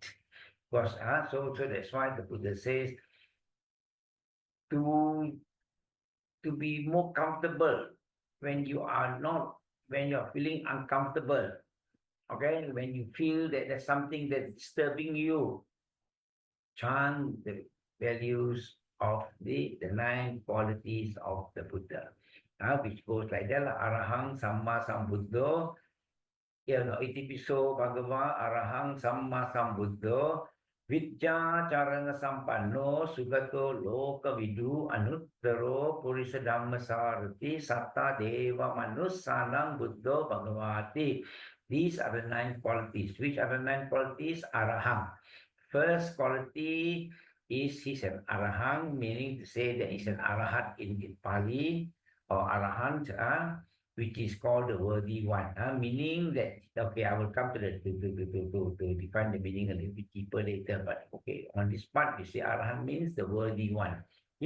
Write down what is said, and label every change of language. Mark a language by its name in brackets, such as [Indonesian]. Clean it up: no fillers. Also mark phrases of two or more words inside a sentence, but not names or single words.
[English] Because, so that's why the Buddha says to be more comfortable when you are feeling uncomfortable. Okay, when you feel that there's something that's disturbing you, chant the values of the 9 qualities of the Buddha. Which goes like that, [Pali] Arahang Samma Sambuddho, Itipiso Bhagava Arahang Samma Sambuddho, Vidya Charana Sampanno, Sugato Loka Vidu, Anuttaro Purisa Dhamma Sarati, Satta Deva Manussanam Buddho Bhagavati. [English] These are the 9 qualities. Which are the 9 qualities? Arahang. First quality is he's an Arahang, meaning to say that he's an Arahat in Pali, or Arahant, which is called the worthy one, meaning that, okay, I will come to define the meaning a little bit deeper later, but okay, on this part, you say Arahant means the worthy one.